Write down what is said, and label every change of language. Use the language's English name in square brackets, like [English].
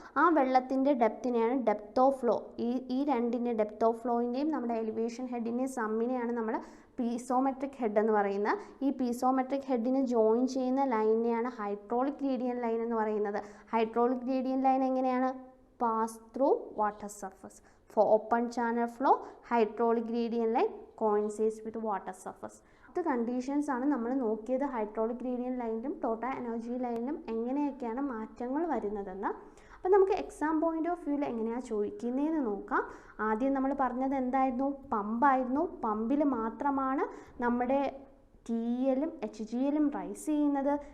[Malayalam] ആ വെള്ളത്തിൻ്റെ ഡെപ്തിനെയാണ് depth of flow. ഈ രണ്ടിൻ്റെ ഡെപ്ത് ഓഫ് ഫ്ലോയിൻ്റെയും നമ്മുടെ എലിവേഷൻ ഹെഡിൻ്റെയും സമ്മിനെയാണ് നമ്മൾ പീസോമെട്രിക് ഹെഡ് എന്ന് പറയുന്നത്. ഈ പീസോമെട്രിക് ഹെഡിന് ജോയിൻ ചെയ്യുന്ന ലൈനിനെയാണ് ഹൈഡ്രോളിക് ഗ്രേഡിയൻ്റ് ലൈൻ എന്ന് പറയുന്നത്. [English] Hydraulic gradient line എങ്ങനെയാണ്, pass through water surface. For open channel flow, hydraulic gradient line coincides with water surface. [Malayalam] ഇത് കണ്ടീഷൻസ് ആണ് നമ്മൾ നോക്കിയത്. ഹൈഡ്രോളിക് ഗ്രേഡിയൻ്റ് ലൈനിലും ടോട്ടൽ എനർജി ലൈനിലും എങ്ങനെയൊക്കെയാണ് മാറ്റങ്ങൾ വരുന്നതെന്ന്. അപ്പോൾ നമുക്ക് എക്സാം പോയിന്റ് ഓഫ് വ്യൂവിൽ എങ്ങനെയാണ് ചോദിക്കുന്നതെന്ന് നോക്കാം. ആദ്യം നമ്മൾ പറഞ്ഞത് എന്തായിരുന്നു, പമ്പായിരുന്നു. പമ്പിൽ മാത്രമാണ് നമ്മുടെ TL-ഉം HGL-ഉം റൈസ് ചെയ്യുന്നത്.